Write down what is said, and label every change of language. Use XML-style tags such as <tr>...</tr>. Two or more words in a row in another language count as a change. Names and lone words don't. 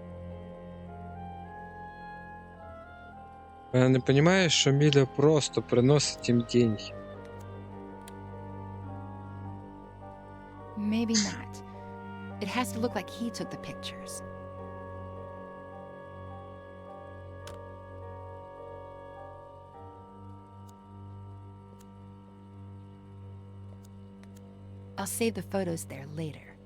<uk>Вона не розуміє, що Міля просто приносить їм деньги.</uk> <en>Maybe not. It has to look like he took the pictures. I'll save the photos there later.</en>